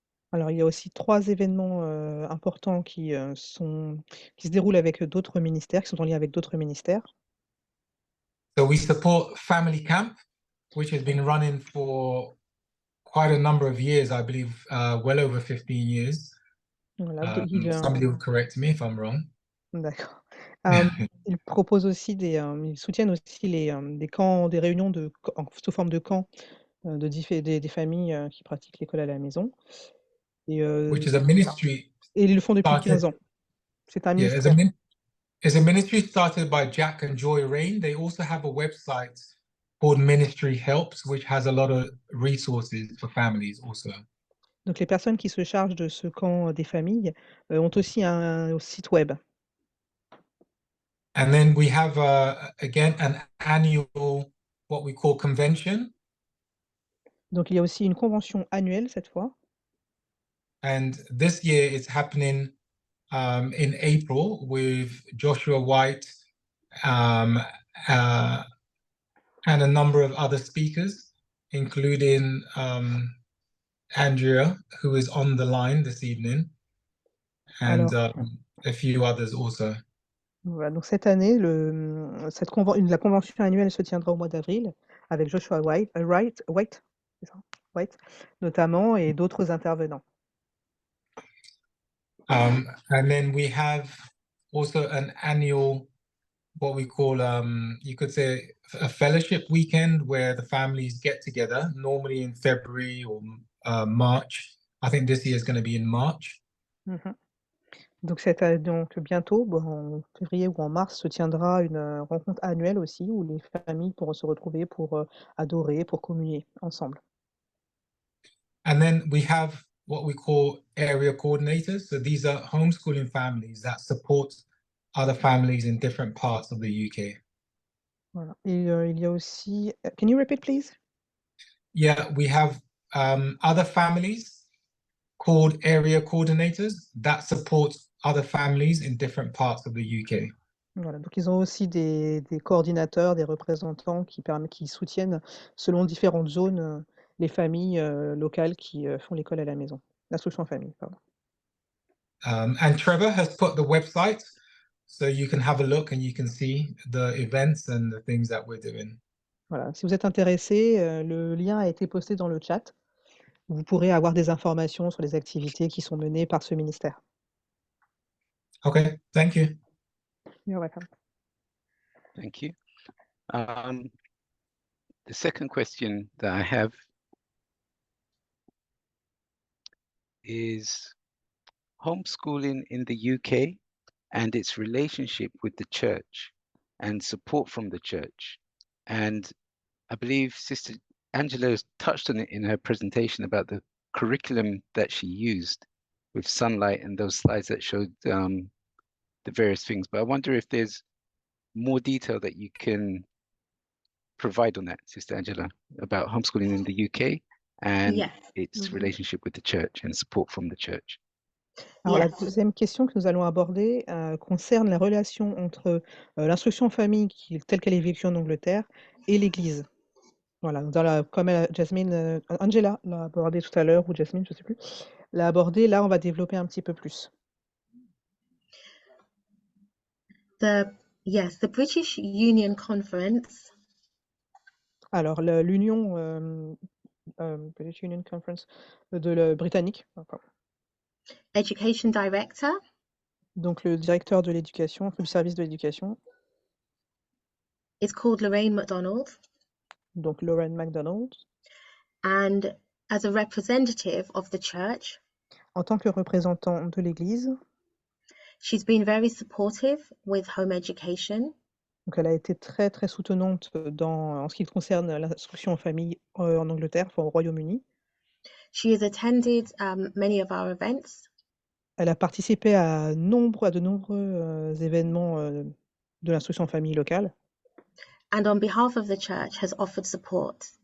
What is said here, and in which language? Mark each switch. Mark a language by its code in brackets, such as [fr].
[fr] Alors, il y a aussi 3 événements importants qui se déroulent avec d'autres ministères, qui sont en lien avec d'autres ministères. [en] So we support Family Camp, which has been running for quite a number of years, I believe, well over 15 years. [fr] Voilà, [en] Somebody will correct me if I'm wrong. [fr] d'accord. Ils proposent aussi ils soutiennent aussi des camps, des réunions sous forme de camps des familles qui pratiquent l'école à la maison. Et, [en] Which is a ministry [fr] et ils le font depuis 15 [en] started, [fr] ans. C'est un [en] yeah, [fr] ministère. [en] it's a ministry started by Jack and Joy Rain. They also have a website called Ministry Helps, which has a lot of resources for families also. [fr] Donc les personnes qui se chargent de ce camp des familles ont aussi un site web. [en] And then we have, again, an annual, what we call convention. [fr] Donc il y a aussi une convention annuelle cette fois. [en] And this year it's happening in April with Joshua White and a number of other speakers, including Andrea, who is on the line this evening, and a few others also. [fr] Voilà, donc cette année, la convention annuelle se tiendra au mois d'avril avec Joshua White, c'est ça White notamment, et d'autres intervenants. [en] And then we have also an annual, what we call, you could say, a fellowship weekend where the families get together, normally in February or March. I think this year is going to be in March. Mhm. [fr] Donc bientôt, en février ou en mars, se tiendra une rencontre annuelle aussi où les familles pourront se retrouver pour adorer, pour communier ensemble. [en] And then we have what we call area coordinators. So these are homeschooling families that support other families in different parts of the UK. [fr] Voilà. Et il y a aussi, [en] can you repeat please? Yeah, we have other families called area coordinators that support other families in different parts of the UK. [fr] Voilà, donc ils ont aussi des coordinateurs, des représentants qui soutiennent selon différentes zones les familles locales qui font l'école à la maison, l'instruction en famille, pardon. [en] And Trevor has put the website so you can have a look and you can see the events and the things that we're doing. [fr] Voilà, si vous êtes intéressé, le lien a été posté dans le chat. Vous pourrez avoir des informations sur les activités qui sont menées par ce ministère. [en] Okay, thank you. You're welcome. Thank you. The second question that I have is homeschooling in the UK and its relationship with the church and support from the church. And I believe Sister Angela has touched on it in her presentation about the curriculum that she used with Sunlight and those slides that showed the various things. But I wonder if there's more detail that you can provide on that, Sister Angela, about homeschooling in the UK and Yes. its relationship with the church and support from the church. [fr] Alors, la [en] Yes. [fr] deuxième question que nous allons aborder concerne la relation entre l'instruction en famille telle qu'elle est vécue en Angleterre et l'Église. Voilà, comme Angela l'a abordé tout à l'heure, ou Jasmine, je ne sais plus, l'a abordé, là on va développer un petit peu plus. [en] The British Union Conference [fr] Alors l'Union British Union Conference britannique, pardon. [en] Education Director [fr] Donc le directeur de l'éducation, du service de l'éducation, [en] is called Lorraine MacDonald, [fr] donc Lauren MacDonald. [en] and as a representative of the church, [fr] En tant que représentant de l'Église, [en] she's been very supportive with home education. [fr] donc elle a été très très soutenante en ce qui concerne l'instruction en famille en Angleterre, enfin au Royaume-Uni. [en] She has attended many of our events. [fr] Elle a participé à de nombreux événements de l'instruction en famille locale. [en] And on behalf of the church has offered support.